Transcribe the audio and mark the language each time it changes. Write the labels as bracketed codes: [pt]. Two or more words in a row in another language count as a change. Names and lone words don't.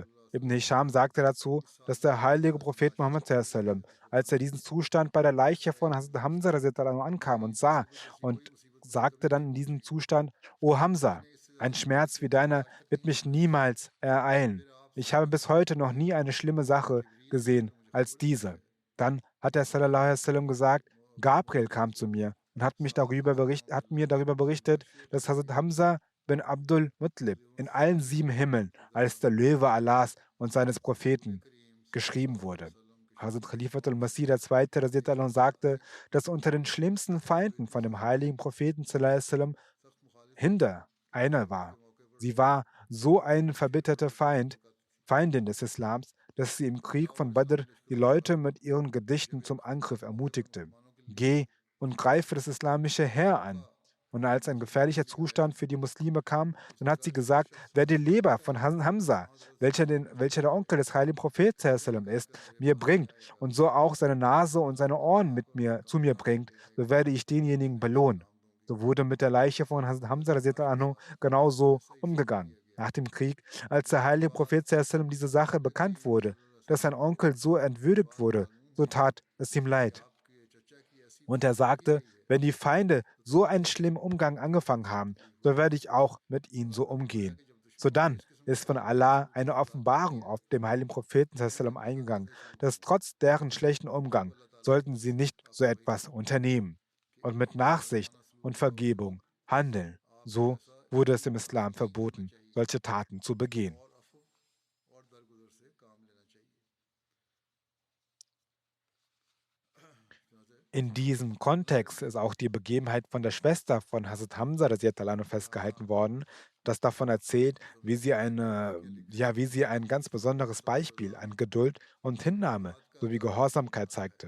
[de] Ibn Hisham sagte dazu, dass der heilige Prophet Muhammad sallam, als er diesen Zustand bei der Leiche von Hazrat Hamza [ar] رضي الله عنه [de] ankam und sah und sagte dann in diesem Zustand, O Hamza, ein Schmerz wie deiner wird mich niemals ereilen. Ich habe bis heute noch nie eine schlimme Sache gesehen als diese. Dann hat er [ar] صلى الله عليه وسلم [de] gesagt, Gabriel kam zu mir und hat mir darüber berichtet, dass Hazrat Hamza bin Abdul Muttalib in allen 7 Himmeln als der Löwe Allahs und seines Propheten geschrieben wurde. Hazrat Khalifatul Masih II. [ar] رضي الله عنه [de] sagte, dass unter den schlimmsten Feinden von dem heiligen Propheten [ar] صلى الله عليه وسلم [de] Hinder einer war. Sie war so ein verbitterter Feindin des Islams, dass sie im Krieg von Badr die Leute mit ihren Gedichten zum Angriff ermutigte. Geh und greife das islamische Heer an. Und als ein gefährlicher Zustand für die Muslime kam, dann hat sie gesagt, wer die Leber von Hamza, welcher der Onkel des heiligen Propheten [ar] صلى الله عليه وسلم [de] ist, mir bringt und so auch seine Nase und seine Ohren zu mir bringt, so werde ich denjenigen belohnen. So wurde mit der Leiche von Hazrat Hamza [ar] رضي الله عنه [de] genauso umgegangen. Nach dem Krieg, als der heilige Prophet [ar] صلى الله عليه وسلم [de] diese Sache bekannt wurde, dass sein Onkel so entwürdigt wurde, so tat es ihm leid. Und er sagte, wenn die Feinde so einen schlimmen Umgang angefangen haben, so werde ich auch mit ihnen so umgehen. Sodann ist von Allah eine Offenbarung auf dem heiligen Propheten [ar] صلى الله عليه وسلم [de] eingegangen, dass trotz deren schlechten Umgang sollten sie nicht so etwas unternehmen und mit Nachsicht und Vergebung handeln. So wurde es im Islam verboten, solche Taten zu begehen. In diesem Kontext ist auch die Begebenheit von der Schwester von Hazrat Hamza [ar] رضي الله عنه [de] festgehalten worden, das davon erzählt, wie sie ein ganz besonderes Beispiel an Geduld und Hinnahme sowie Gehorsamkeit zeigte.